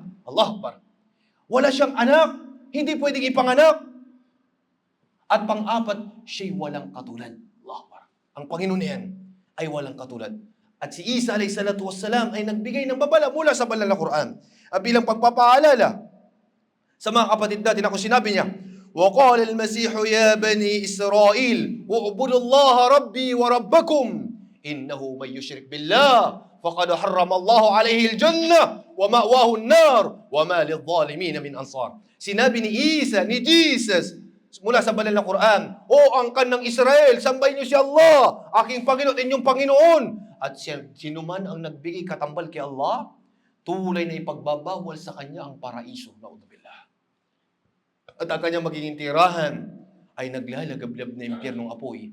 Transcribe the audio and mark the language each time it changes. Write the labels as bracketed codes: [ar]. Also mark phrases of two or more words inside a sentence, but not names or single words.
[ar] الله أكبر. [tl] Wala siyang anak, hindi pwedeng ipanganak. At pang-apat, siya'y walang katulad. [ar] الله أكبر. [tl] Ang Panginoon yan ay walang katulad. At si Isa [ar] عليه الصلاة والسلام [tl] ay nagbigay ng babala mula sa banal na Quran. At bilang pagpapaalala sa mga kapatid natin, ako sinabi niya, [ar] وَقَالَ الْمَسِيحُ يَا بَنِي إِسْرَائِيلِ وَاعْبُدُوا اللَّهَ رَبِّي وَرَبَّكُمْ إِنَّهُ مَن يُشْرِكْ بِاللَّهِ فَقَدْ حَرَّمَ اللَّهُ عَلَيْهِ الْجَنَّةَ وَمَأْوَاهُ النَّارُ وَمَا لِلظَّالِمِينَ مِنْ أَنصَارٍ. [tl] Sinabi ni Isa, ni Jesus, mula sa banal na Quran, O angkan ng Israel, sambahin niyo si Allah, aking Panginoon, inyong Panginoon. At sino man ang nagbigay katambal kay Allah, tulay na ipagbabawal sa kanya ang paraiso. Na'udzubillah. At ang kanyang magiging tirahan ay naglalagablab na impyernong apoy.